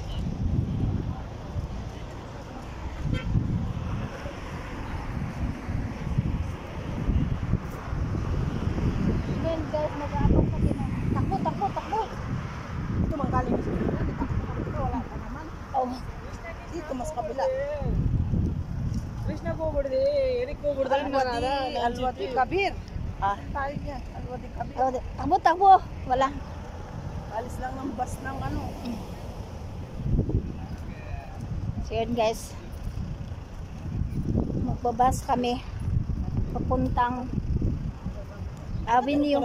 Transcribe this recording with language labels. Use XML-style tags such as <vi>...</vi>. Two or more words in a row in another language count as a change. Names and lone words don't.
<tl>Then guys, mag-aabang kami na. Takbo. Ito manggaling sa kabila. Dito wala pa naman. Oh. Dito mas kabila.</tl> <hi>कृष्ण को बोल दे एरिक को बोल दे</hi> <tl>Alwadi Kabir. Ah. Tayo yan. Alwadi Kabir. Oh, takbo. Wala. Alis lang ng bus ng ano. So yun guys. Magbabas kami. Papuntang Avenue.</tl>